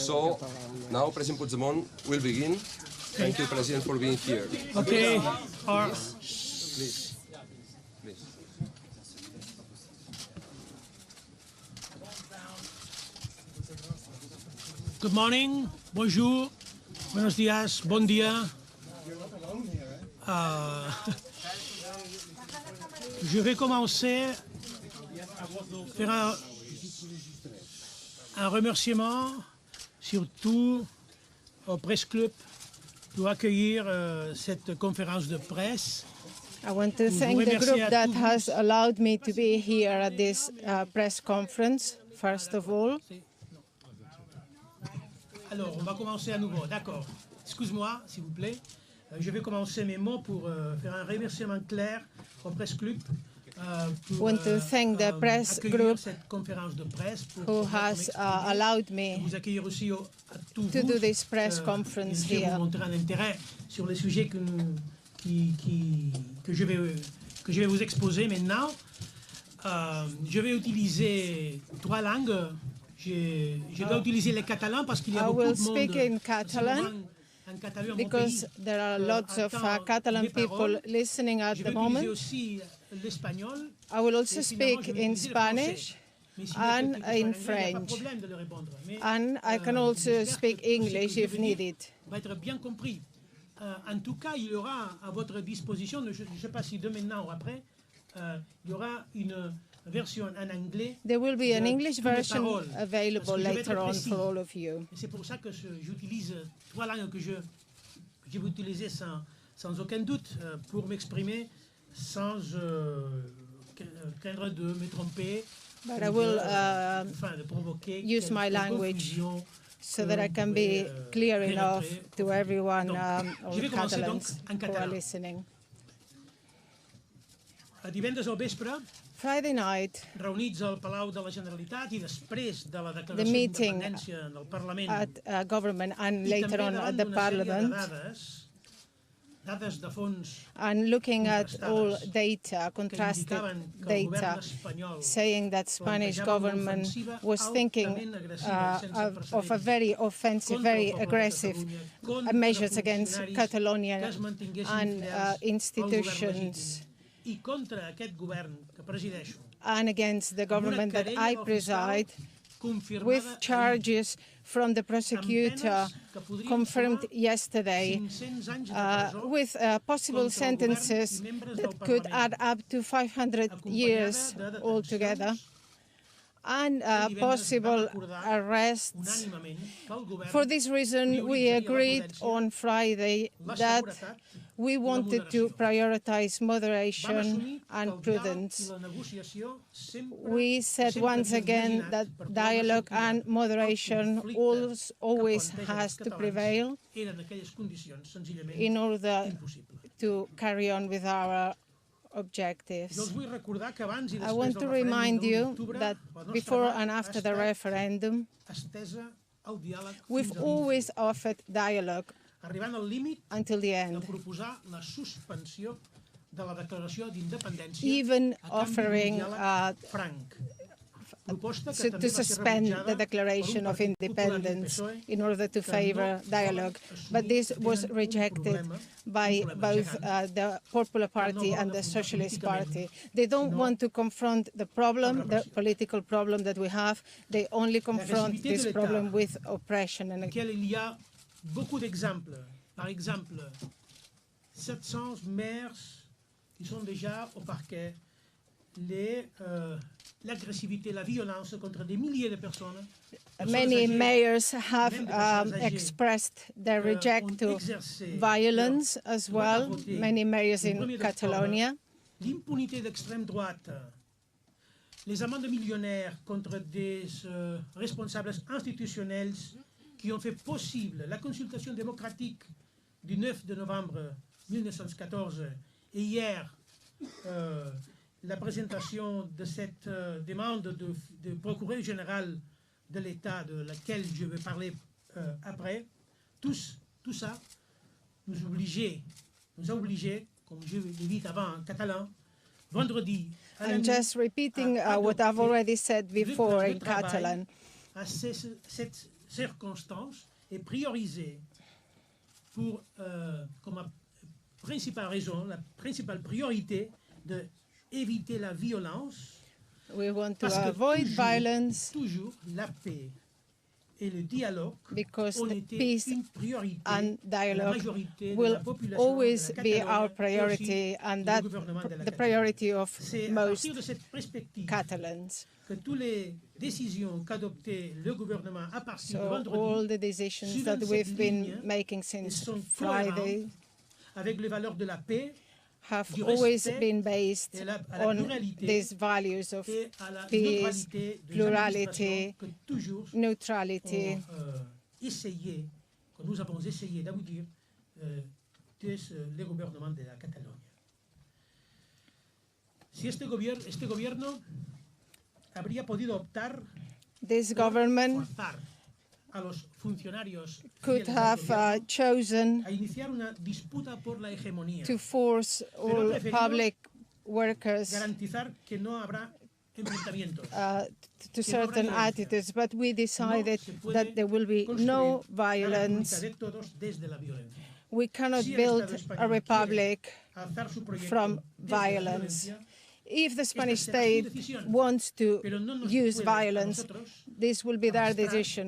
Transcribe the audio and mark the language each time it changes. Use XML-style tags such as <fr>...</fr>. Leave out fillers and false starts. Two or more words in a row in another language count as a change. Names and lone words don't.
<en>So, now President Puigdemont will begin. Thank you, President, for being here. Okay. Please. Good morning,</en> <fr>bonjour,</fr> <es>buenos días,</es> <ca>bon dia.</ca> <fr>Je vais commencer par un remerciement, surtout au Presse Club, pour accueillir cette conférence de presse.</fr> <en>I want to thank the group that has allowed me to be here at this press conference, first of all.</en> <fr>Alors, on va commencer à nouveau, d'accord. Excuse-moi, s'il vous plaît. Je vais commencer mes mots pour faire un remerciement clair au Presse Club.</fr> <en>I want to thank the press group</en> <fr>cette conférence de presse</fr> <en>who has allowed me</en> <fr>vous accueillir aussi à tous</fr> <en>to do this press conference</en> <fr>Je vais</fr> <en>here.</en> <fr>vous montrer un intérêt sur les sujets que je vais vous exposer maintenant. Je vais utiliser 3 langues. Je dois utiliser le catalan parce qu'il y a beaucoup de monde.</fr> <en>I will speak in Catalan because there are lots of Catalan people listening at the moment. I will also speak in Spanish and in French. And I can also speak English if needed.</en> <fr>En tout cas, il y aura à votre disposition, je ne sais pas si de maintenant ou après, il y aura une version en anglais.</fr> <en>There will be an English version available later on for all of you.</en> <fr>C'est pour ça que j'utilise 3 langues que je vais utiliser sans aucun doute pour m'exprimer sans craindre de me tromper.</fr> <en>But I will</en> <fr>de provoquer</fr> <en>use my language so that I can be clear enough to everyone, all Catalans who are listening.</en> <ca>Divendres al vespre,</ca> <en>Friday night,</en> <ca>reunits al Palau de la Generalitat i després de la</ca> <en>the</en> <ca>declaració</ca> <en>meeting</en> <ca>d'independència del Parlament</ca> <en>at government and</en> <ca>i</ca> <en>later</en> <ca>també</ca> <en>on</en> <ca>davant</ca> <en>at the</en> <ca>d'una sèrie de</ca> <en>Parliament,</en> <ca>dades de fons</ca> <en>and looking at all data,</en> <ca>que</ca> <en>contrasted</en> <ca>indicaven que el govern</ca> <en>data,</en> <ca>espanyol</ca> <en>saying that Spanish</en> <ca>plantejava una</ca> <en>government</en> <ca>ofensiva</ca> <en>was thinking</en> <ca>altament agressiva, sense</ca> <en>of a very offensive,</en> <ca>contra el</ca> <en>very</en> <ca>poble de</ca> <en>aggressive</en> <ca>Catalunya, contra</ca> <en>measures against</en> <ca>funcionaris</ca> <en>Catalonia</en> <ca>que es mantinguessin</ca> <en>and</en> <ca>fidels al govern</ca> <en>institutions</en> <ca>legítim, i contra aquest govern que presideixo,</ca> <en>and against the</en> <ca>amb una</ca> <en>government that</en> <ca>querella</ca> <en>I</en> <ca>del fiscal</ca> <en>preside,</en> <ca>confirmada</ca> <en>with</en> <ca>ahir,</ca> <en>charges from the prosecutor</en> <ca>amb penes que podrien</ca> <en>confirmed</en> <ca>sumar</ca> <en>yesterday,</en> <ca>500 anys de presó</ca> <en>with possible</en> <ca>contra el govern</ca> <en>sentences</en> <ca>i membres</ca> <en>that</en> <ca>del</ca> <en>could</en> <ca>Parlament,</ca> <en>add up to 500 years</en> <ca>acompanyada de</ca> <en>altogether,</en> <ca>detencions.</ca> <en>and</en> <ca>El divendres</ca> <en>possible</en> <ca>vam acordar</ca> <en>arrests.</en> <ca>unànimement que el govern</ca> <en>For this reason, we</en> <ca>prioritzaria la</ca> <en>agreed</en> <ca>prudència,</ca> <en>on Friday</en> <ca>la</ca> <en>that</en> <ca>seguretat</ca> <en>we</en> <ca>i la</ca> <en>wanted to</en> <ca>moderació.</ca> <en>prioritize</en> <ca>Vam</ca> <en>moderation</en> <ca>assumir que</ca> <en>and</en> <ca>el diàleg</ca> <en>prudence.</en> <ca>i la negociació sempre,</ca> <en>We said</en> <ca>sempre</ca> <en>once</en> <ca>havien</ca> <en>again</en> <ca>imaginat</ca> <en>that</en> <ca>per trobar</ca> <en>dialogue</en> <ca>sortida</ca> <en>and moderation</en> <ca>al conflicte</ca> <en>always</en> <ca>que plantegen</ca> <en>has</en> <ca>els</ca> <en>to</en> <ca>catalans</ca> <en>prevail</en> <ca>eren aquelles condicions senzillament</ca> <en>in order</en> <ca>impossibles.</ca> <en>to carry on with our</en> <ca>Jo</ca> <en>objectives.</en> <ca>els vull recordar que abans i</ca> <en>I</en> <ca>després</ca> <en>want</en> <ca>del</ca> <en>to</en> <ca>referèndum</ca> <en>remind</en> <ca>de</ca> <en>you</en> <ca>l'octubre,</ca> <en>that</en> <ca>la nostra</ca> <en>before</en> <ca>mà</ca> <en>and</en> <ca>ha</ca> <en>after the</en> <ca>estat</ca> <en>referendum,</en> <ca>estesa al diàleg</ca> <en>we've</en> <ca>fins a l'últim,</ca> <en>always offered dialogue</en> <ca>arribant al límit</ca> <en>until the</en> <ca>de</ca> <en>end,</en> <ca>proposar la suspensió de la declaració d'independència</ca> <en>even</en> <ca>a canvi</ca> <en>offering</en> <ca>d'un diàleg franc. Proposta que també</ca> <en>to</en> <ca>va ser</ca> <en>suspend</en> <ca>rebutjada</ca> <en>the</en> <ca>per un</ca> <en>Declaration of</en> <ca>Partit Popular i un</ca> <en>Independence</en> <ca>PSOE</ca> <en>in order to</en> <ca>que</ca> <en>favor</en> <ca>no</ca> <en>dialogue.</en> <ca>volen assumir</ca> <en>But this</en> <ca>que</ca> <en>was</en> <ca>tenen un</ca> <en>rejected</en> <ca>problema</ca> <en>by both</en> <ca>gegant,</ca> <en>the Popular Party and the Socialist Party. They don't want to confront the problem, the political problem that we have. They only confront this problem with oppression. And</en> <fr>auquel il y a beaucoup d'exemples. Par exemple, 700 maires qui sont déjà au parquet, l'agressivité, la violence contre des milliers de personnes.</fr> <en>many mayors have expressed their reject to violence as well, many mayors in Catalonia.</en> <fr>L'impunité d'extrême droite, les amendes millionnaires contre des responsables institutionnels qui ont fait possible la consultation démocratique du 9 de novembre 1914 et hier la présentation de cette demande de procureur général de l'État, de laquelle je vais parler après, tout ça nous a obligés, comme je l'ai dit avant en catalan, vendredi,</fr> <en>I'm just repeating what I've already said before in Catalan.</en> <fr>À cette circonstance est priorisée pour, comme principale raison, la principale priorité d'éviter la violence.</fr> <en>We want to avoid violence.</en> <fr>Toujours la paix et le dialogue</fr> <en>because</en> <fr>ont</fr> <en>the</en> <fr>été</fr> <en>peace</en> <fr>une priorité</fr> <en>and dialogue</en> <fr>majorité</fr> <en>will</en> <fr>de la population</fr> <en>always</en> <fr>de la</fr> <en>be</en> <fr>Catalogne</fr> <en>our priority, and that the priority of most Catalans.</en> <fr>Que toutes les décisions qu'adoptait le gouvernement à partir de</fr> <en>So</en> <fr>vendredi,</fr> <en>all the decisions that we've been making since Friday</en> <fr>avec les valeurs de la paix,</fr> <en>have always been based on these values of peace, plurality, neutrality.</en> <fr>Que nous avons essayé d'aboutir le gouvernement de la Catalogne.</fr> <es>Si este gobierno habría podido optar</es> <en>this government</en> <es>a los funcionarios</es> <en>could have chosen</en> <es>a iniciar una disputa por la hegemonía,</es> <en>to force all public workers</en> <es>garantizar que no habrá enfrentamientos,</es> <en>to certain attitudes, but we decided that there will be no violence. We cannot build a republic from violence. If the Spanish state wants to use violence, this will be their decision.</en>